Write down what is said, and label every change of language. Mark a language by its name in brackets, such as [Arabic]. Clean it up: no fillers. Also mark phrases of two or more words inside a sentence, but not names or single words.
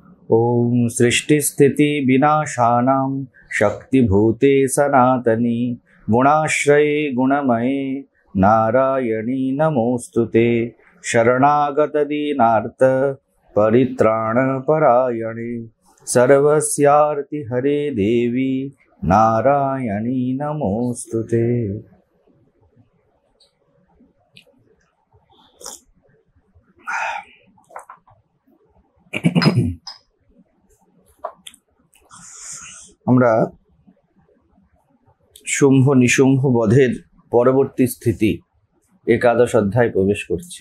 [Sanskrit] ओम सृष्टि स्थिति विनाशानां शक्तिभूते सनातनी गुणाश्रये गुणमये नारायणी नमोस्तुते शरणागत दीनार्थ परित्राण परायणे सर्वस्यार्ति हरे देवी नारायणी नमोस्तुते। [Bangla] আমরা শুম্ভ নিশুম্ভ বধের পরবর্তী স্থিতি একাদশ অধ্যায় প্রবেশ করছি।